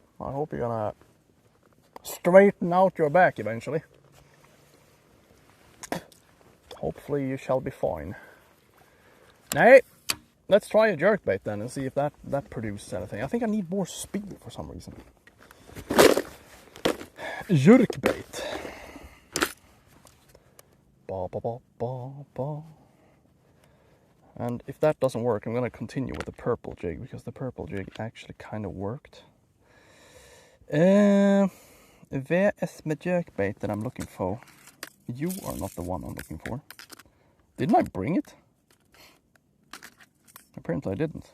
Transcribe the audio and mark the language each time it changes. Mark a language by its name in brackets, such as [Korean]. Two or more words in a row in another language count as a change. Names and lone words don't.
[English] I hope you're gonna straighten out your back eventually. Hopefully you shall be fine. Nay, let's try a jerkbait then and see if that produces anything. I think I need more speed for some reason. Jerkbait. Ba ba ba ba ba. And if that doesn't work, I'm gonna continue with the purple jig, because the purple jig actually kind of worked. Where is my jerkbait that I'm looking for? You are not the one I'm looking for. Didn't I bring it? Apparently I didn't.